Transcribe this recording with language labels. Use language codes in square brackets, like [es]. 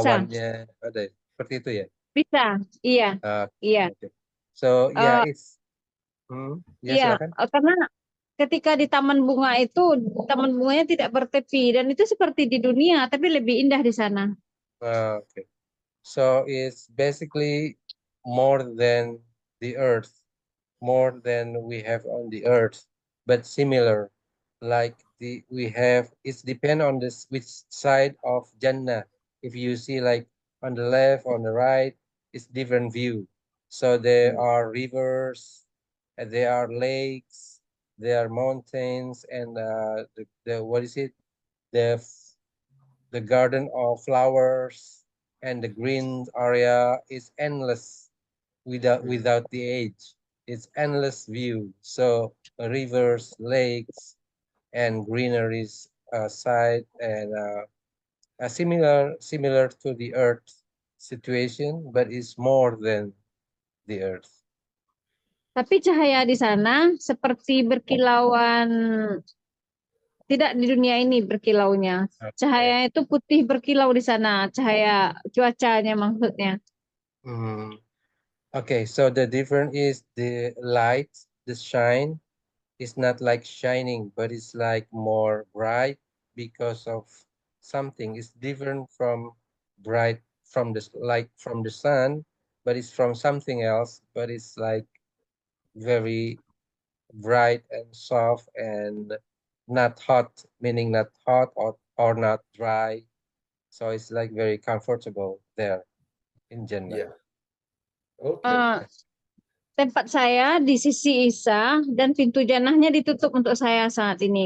[id] awannya, ada seperti itu ya? bisa. Iya, Ah, iya. [en] okay. So yeah, Eh, [id] ya iya, silakan. karena ketika di taman bunga itu, taman bunganya tidak bertepi dan itu seperti di dunia, tapi lebih indah di sana. [en] Okay. So it's basically more than the earth, more than we have on the earth, but similar. Like we have, it's depend on this which side of Jannah. If you see like on the left, on the right, it's different view. So there are rivers, and there are lakes, there are mountains, and the what is it? The the garden of flowers and the green area is endless without the age. It's endless view. So rivers, lakes, and greeneries side and similar to the Earth situation, but it's more than the Earth. [id] Tapi cahaya di sana seperti berkilauan, tidak di dunia ini berkilaunya. [en] Okay. [id] Cahaya itu putih berkilau di sana, cahaya cuacanya maksudnya. [en] Okay, so the difference is the light, the shine is not like shining, but it's like more bright because of something. It's different from bright from the light from the sun, but it's from something else, but it's like very bright and soft and not hot, meaning not hot or not dry. So it's like very comfortable there in Jannah. Yeah. Okay. [id] Tempat saya di sisi Isa dan pintu jannahnya ditutup untuk saya saat ini.